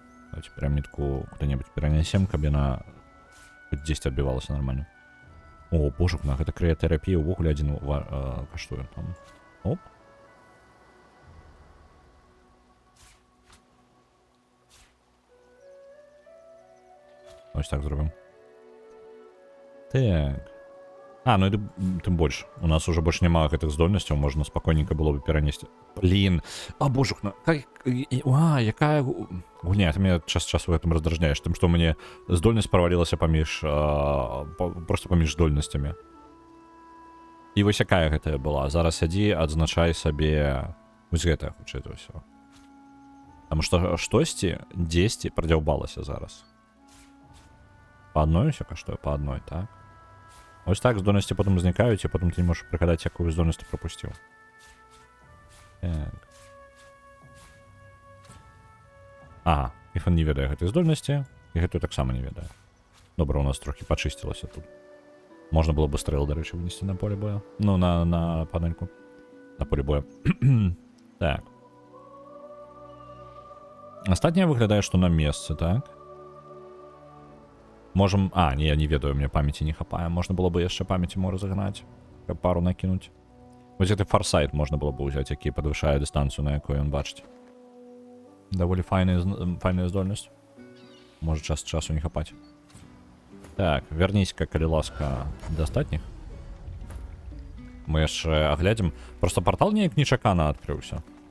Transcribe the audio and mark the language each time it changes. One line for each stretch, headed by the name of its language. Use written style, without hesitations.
Russian: Давайте пирамидку куда-нибудь перенесем,
Belarusian: каб яна
Russian: хоть 10 отбивалася нормально.
Belarusian: О, боже, гэта крыятэрапія ўвогуле адзін каштуе там. Оп.
Ukrainian: Ось так зробимо.
Belarusian: Так. Ну і тым больш. У нас уже больш няма гэтых здольнасцяў, можна спакойненько было бы перанесці. Блин. А, божухна. Якая гульня, ты меня час-часу гэтым раздражняеш, тым, што мне здольнасць правалілася паміж... просто паміж здольнасцямі. І вось якая гэтая была. Зараз сядзі, адзначай сабе... Вось гэта, хутчэй за ўсё. Таму што штосьці, дзесьці прадзяўбалася зараз.
Russian: По одной все каштуе, по одной, так.
Ukrainian: Ось так
Belarusian: здольнасці потым узнікаюць, і потым ты не можаш прыгадаць, якую здольнасць ты прапусціў. Так. Ага, Іфан не ведае гэтай здольнасці, і гэтую таксама не ведае. Добра, у нас трохі пачысцілася тут. Можна было бы стрэл, дарэчы, вынесці на поле боя. Ну, на панельку. На поле боя. Так. Астатняе выглядае, што на месцы, так?
Russian: Можем...
Belarusian: не, я не ведаю, мне памяти не хапае.
Russian: Можно было бы
Belarusian: яшчэ памяти
Russian: ему разогнать. Пару накинуть.
Belarusian: Вось гэты фарсайт
Russian: можно было бы
Belarusian: ўзяць, які падвышае дыстанцыю, на якой ён бачыць. Даволі файная здольнасць. Может час часу не хапаць. Так, вернісь-ка, калі ласка, да астатніх. Мы яшчэ аглядзім. Просто портал неяк нечакана адкрыўся.